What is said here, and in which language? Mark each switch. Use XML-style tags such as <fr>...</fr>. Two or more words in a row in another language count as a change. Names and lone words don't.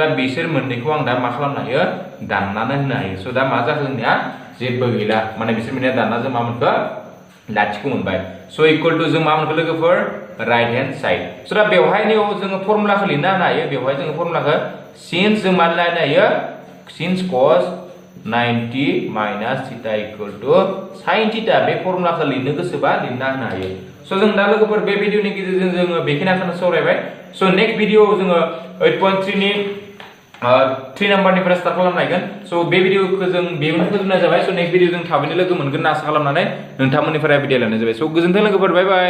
<brx>बिसोर मोननैखौ आं दा मा खालामनो हायो दाननानै होनो हायो स' दा मा जाखो जोंनिया जेबो गैला माने बिसोर मोननैया दानना जों मा मोनखो लाथिख' मोनबाय स' इक्वल टु जों मा मोनखो लोगोफोर</brx> <en>right hand side</en> <brx>स' दा बेवहाय जोङो फर्मुलाखौ लिरना होनो हायो बेवहाय जोङो फर्मुलाखौ सिन्स जों मा लिरनो हायो सिन्स</brx> <en>cos 90 minus theta equal to sin theta</en> <brx>बे फर्मुलाखौ लिरनो गोसोबा लिरना होनो हायो स' जों दा लोगोफोर बे भिडिअनि गेजेरजों जोङो बेखिनिखौनो सावरायबाय स'</brx> <en>next videoआव</en> <brx>जोङो 8.3 नि 3 नाम्बारनिफ्राय स्टार्ट खालामनो हागोन स' बे भिडिअखौ जों बेयावनो फोजोबनाय जाबाय स'</brx> <en>next video</en> <brx>जों थाबैनो लोगो मोनगोन होनना आसा खालामनानै नोंथांमोननिफ्राय भिडिअ लानाय जाबाय स' गोजोन्थों लोगोफोर</brx> <en>bye bye</en>